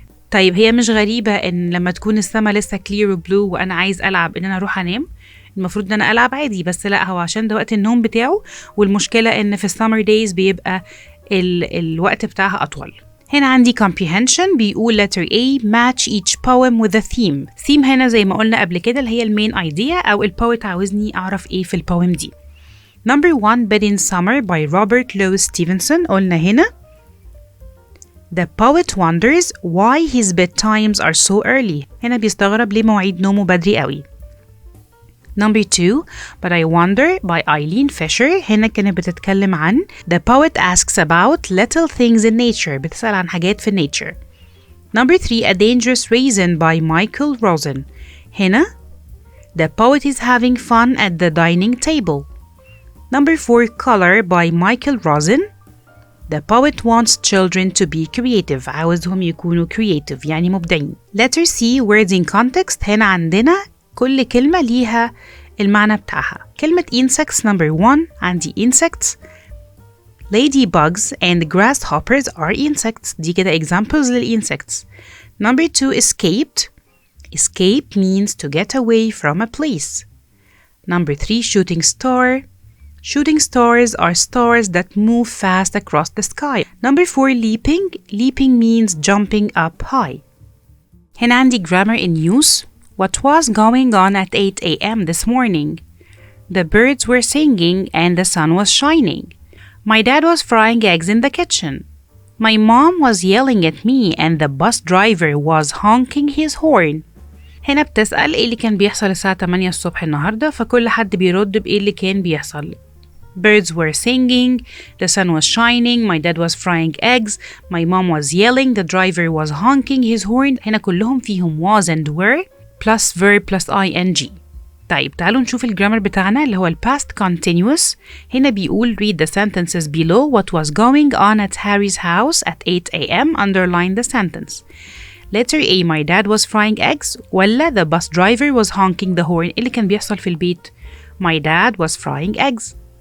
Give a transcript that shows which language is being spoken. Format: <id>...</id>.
<ar>طيب هي مش غريبة إن لما تكون السما لسه clear و blue وأنا عايز ألعب إن أنا أروح أنام؟ المفروض إن أنا ألعب عادي، بس لا، هو عشان ده وقت النوم بتاعه، والمشكلة إن في السمر دايز بيبقى الوقت بتاعها أطول. هنا عندي comprehension.</ar> <en>بيقول letter A match each poem with a theme.</en> <ar>theme هنا زي ما قلنا قبل كده اللي هي المين idea أو البويت عاوزني أعرف إيه في البويم دي.</ar> <en>Number 1 Bed in Summer by Robert Louis Stevenson.</en> <ar>قلنا هنا</ar> <en>The poet wonders why his bedtimes are so early.</en> <ar>هنا بيستغرب ليه مواعيد نومه بدري قوي.</ar> <en>Number 2 But I Wonder by Eileen Fisher.</en> <ar>هنا كانت بتتكلم عن</ar> <en>The poet asks about little things in nature.</en> <ar>بتسأل عن حاجات في nature.</ar> <en>Number 3 A Dangerous Raisin by Michael Rosen. هنا The poet is having fun at the dining table. Number 4 Color by Michael Rosen. The poet wants children to be creative.</en> <ar>عاوزهم يكونوا creative يعني مبدعين.</ar> <en>Letter C Words in Context.</en> <ar>هنا عندنا كل كلمة ليها المعنى بتاعها.</ar> <en>كلمة insects number 1 عندي insects. Ladybugs and grasshoppers are insects.</en> <ar>دي كده examples للinsects.</ar> <en>Number 2 escaped. Escape means to get away from a place. Number 3 shooting star. Shooting stars are stars that move fast across the sky. Number 4 leaping. Leaping means jumping up high.</en> <ar>هنا عندي</ar> <en>grammar in use. What was going on at 8 a.m. this morning? The birds were singing and the sun was shining. My dad was frying eggs in the kitchen. My mom was yelling at me and the bus driver was honking his horn.</en> <ar>هنا بتسأل إيه اللي كان بيحصل الساعة 8 الصبح النهاردة، فكل حد بيرد بإيه اللي كان بيحصل.</ar> <en>Birds were singing, the sun was shining, my dad was frying eggs, my mom was yelling, the driver was honking his horn.</en> <ar>هنا كلهم فيهم was and were plus verb plus ing. طيب تعالوا نشوف الجرامر بتاعنا اللي هو ال past continuous.</ar> <en>هنا بيقول read the sentences below. What was going on at Harry's house at 8 a.m. Underline the sentence. Letter A my dad was frying eggs</en> <ar>ولا</ar> <en>the bus driver was honking the horn.</en> <ar>اللي كان بيحصل في البيت</ar> <en>my dad was frying eggs.</en>